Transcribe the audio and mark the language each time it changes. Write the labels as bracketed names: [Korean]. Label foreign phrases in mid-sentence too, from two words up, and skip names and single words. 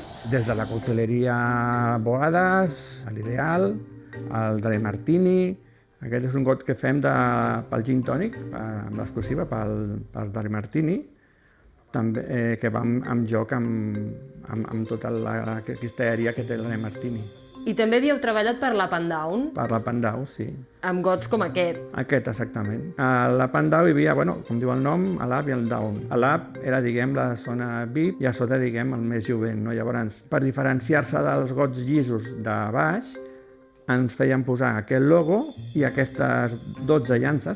[Catalan] Des de la cocteleria Boades, l'Ideal, el Dry Martini. Aquest és un got que fem pel gin tònic, amb l'exclusiva, pel Dry Martini, també, que va en joc amb tota la cristalleria que té el Dry Martini. I també havíeu treballat per l'Up and Down? Per l'Up and Down, sí. Amb gots com aquest? Aquest, exactament. A l'Up and Down hi havia, com diu el nom, l'Up i el Down. L'Up era, la zona VIP i a sota, el més jovent. Llavors, per diferenciar-se dels gots llisos de baix, ens feien posar aquest logo i aquestes 12 llances.